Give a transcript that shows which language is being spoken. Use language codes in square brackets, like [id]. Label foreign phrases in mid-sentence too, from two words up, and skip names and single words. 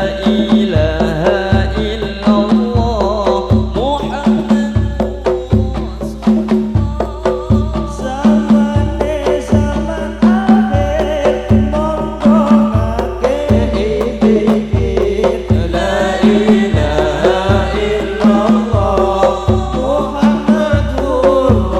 [ar] إله إلا الله Muhammad zamane [jv] zaman akhir monggo ngake dikir [ar] لا إله إلا الله محمد